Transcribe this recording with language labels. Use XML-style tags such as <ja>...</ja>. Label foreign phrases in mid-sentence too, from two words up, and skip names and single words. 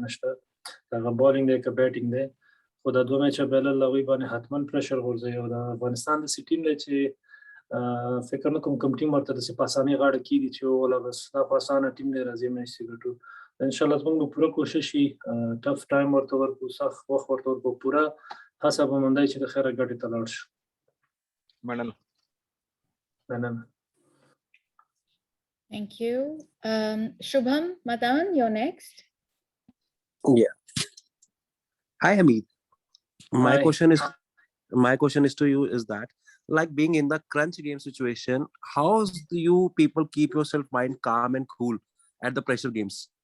<ps>نشته هغه بالینګ دی که بیټینګ دی خو دا 2 میچه بایلل هغوی باندې حتما پریشر غورځوي او د افغانستان داسې ټیم دی چې فکر نه کوم ټیم ورته داسې په اسانۍ غاړه کېږدي چې وله بس دا خو اسانه ټیم دی راځي میچ یې ګټو انشاءالله زموږ به پوره کوشش وي</ps> <en>tough time</en> <ps>ورته ورکړو سخت وخت ورته ورکړو پوره هڅه به موندی چې د خیره ګټې ته لاړ شو مننه</ps> <en>Thank you. Shubham Madan, you're next. Yeah. Hi, Hamid. My Hi. question is to you is that, like being in the crunch game situation, how do you people keep yourself mind calm and cool at the pressure games?</en>